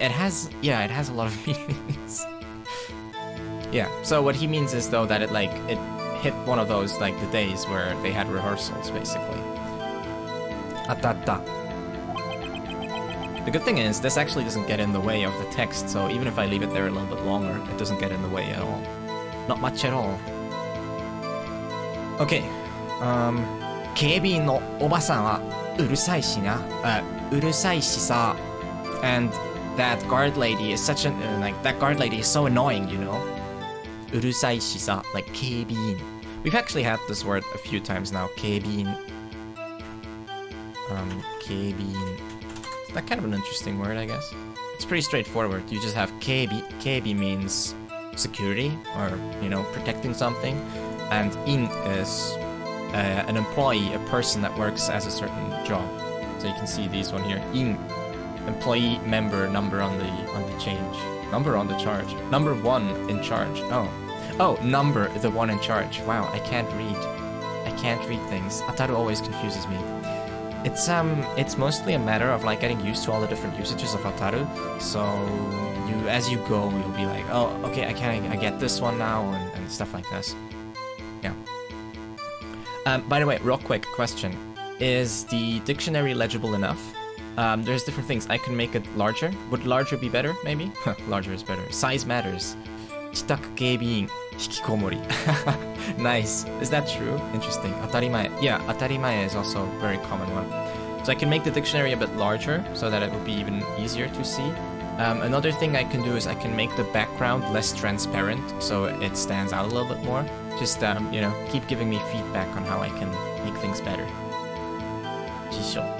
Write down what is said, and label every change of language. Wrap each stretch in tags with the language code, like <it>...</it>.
<en>It has a lot of meanings. Yeah, so what he means is, though, that it hit one of those, like, the days where they had rehearsals, basically. Atatta. The good thing is, this actually doesn't get in the way of the text, so even if I leave it there a little bit longer, it doesn't get in the way at all. Not much at all. Okay.</en> <ja>警備員のおばさんはうるさいしな。うるさいしさ。</ja> <en>And that guard lady is such an, that guard lady is so annoying, you know?</en> <ja>うるさいしさ, like 警備員.</ja> <en>We've actually had this word a few times now, 警備員.</en> <ja>警備員.</ja> <en>That's kind of an interesting word, I guess. It's pretty straightforward. You just have keibi. Keibi means security, or, you know, protecting something. And in is an employee, a person that works as a certain job. So you can see these one here. In, employee, member, number on the change. Number on the charge. Number one in charge. Oh, number, the one in charge. Wow, I can't read things. Ataru always confuses me. It's mostly a matter of like getting used to all the different usages of ataru. So as you go, you'll be like, oh, okay, I get this one now, and stuff like this. Yeah. By the way, real quick question: is the dictionary legible enough? There's different things. I can make it larger. Would larger be better? Maybe. Larger is better. Size matters.</en> <ja>自宅警備員引きこもり.</ja> <en>Nice. Is that true? Interesting. 当たり前. Yeah, 当たり前 is also a very common one. So I can make the dictionary a bit larger so that it would be even easier to see. Another thing I can do is I can make the background less transparent so it stands out a little bit more. Just, you know, keep giving me feedback on how I can make things better. Jisho.</en>